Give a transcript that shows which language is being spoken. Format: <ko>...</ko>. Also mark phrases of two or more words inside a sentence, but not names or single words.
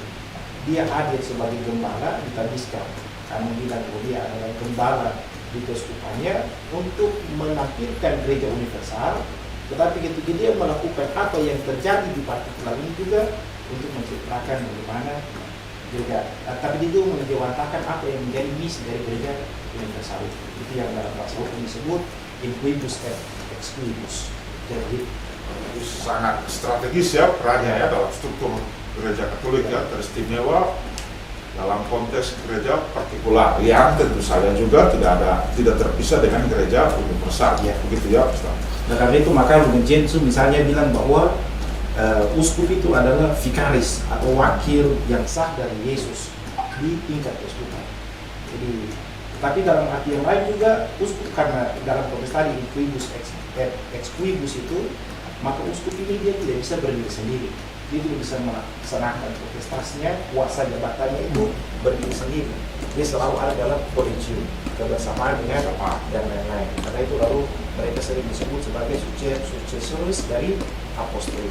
<id>Dia hadir sebagai gembala di Tabisca. Kami bilang bahwa dia adalah gembala di keuskupannya untuk menampilkan gereja universal, tetapi ketika dia melakukan apa yang terjadi di partikular ini juga untuk menciptakan bagaimana gereja, tapi itu menjewantakan apa yang menjadi misi dari gereja universal itu yang dalam bahasa hukum disebut</id> <la>in quibus et ex quibus.</la> <id>Jadi Itu sangat strategis ya perannya ya dalam struktur gereja Katolik ya, teristimewa dalam konteks gereja partikular yang tentu saja juga tidak terpisah dengan gereja universal. Ya. Begitu ya, Ustaz. nah, karena itu maka Lumen Gentium misalnya bilang bahwa uskup itu adalah vikaris atau wakil yang sah dari Yesus di tingkat keuskupan. Jadi, tapi dalam arti yang lain juga uskup, karena dalam konteks tadi</id> <la>in quibus ex quibus</la> <id>itu, maka uskup ini dia tidak bisa berdiri sendiri. Dia tidak bisa melaksanakan protestasinya, kuasa jabatannya itu berdiri sendiri. Dia selalu ada dalam kolegium, kebersamaan dengan dan lain-lain. Karena itu lalu mereka sering disebut sebagai successors dari apostolis.</id>